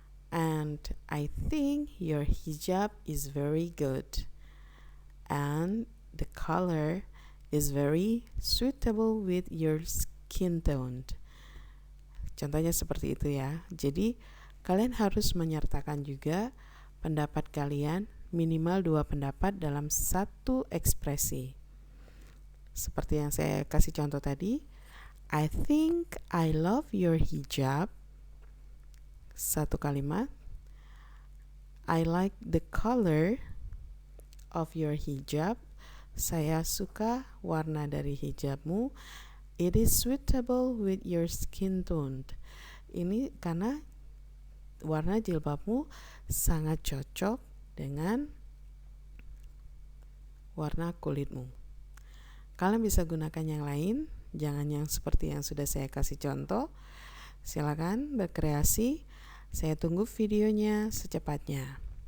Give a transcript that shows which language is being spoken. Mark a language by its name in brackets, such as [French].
[English] And I think your hijab is very good. And the color is very suitable with your skin tone. [Indonesian] Contohnya seperti itu ya. Jadi kalian harus menyertakan juga pendapat kalian, minimal 2 pendapat dalam satu ekspresi. Seperti yang saya kasih contoh tadi, [English] I think I love your hijab. [Indonesian] Satu kalimat. [English] I like the color of your hijab. [Indonesian] Saya suka warna dari hijabmu. [English] It is suitable with your skin tone. [Indonesian] Ini karena warna jilbabmu sangat cocok dengan warna kulitmu. Kalian bisa gunakan yang lain, jangan yang seperti yang sudah saya kasih contoh. Silakan berkreasi. Saya tunggu videonya secepatnya.